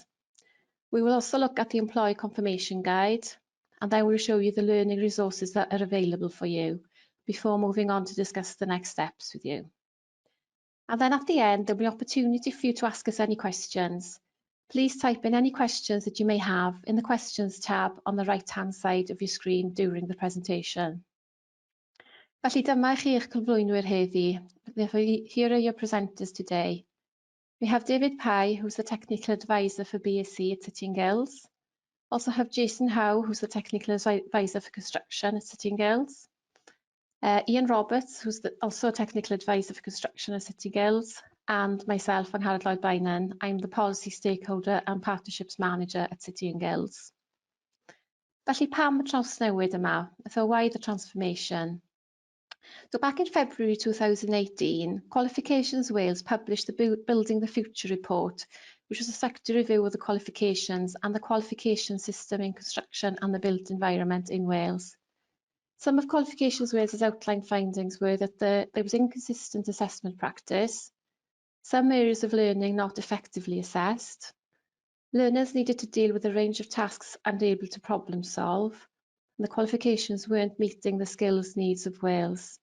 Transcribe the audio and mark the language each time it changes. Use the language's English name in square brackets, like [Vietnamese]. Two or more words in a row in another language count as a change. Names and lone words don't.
[English] We will also look at the employee confirmation guide, and then we will show you the learning resources that are available for you before moving on to discuss the next steps with you. And then at the end, there will be an opportunity for you to ask us any questions. Please type in any questions that you may have in the questions tab on the right-hand side of your screen during the presentation. [Welsh] Felly dyma chi eich cyflwynwyr heddi. [English] Therefore, here are your presenters today. We have David Pye, who's the Technical Advisor for BSc at City and Guilds. Also have Jason Howe, who's the Technical Advisor for Construction at City and Guilds. Ian Roberts, who's also a Technical Advisor for Construction at City and Guilds. And myself, Angharad Lloyd-Bynon. I'm the Policy Stakeholder and Partnerships Manager at City and Guilds. [Welsh] Felly pam y trawsnewid yma? [English] So why the transformation? So back in February 2018, Qualifications Wales published the Building the Future report, which was a sector review of the qualifications and the qualification system in construction and the built environment in Wales. Some of Qualifications Wales' outline findings were that there was inconsistent assessment practice, some areas of learning not effectively assessed, learners needed to deal with a range of tasks and able to problem solve, and the qualifications weren't meeting the skills needs of Wales.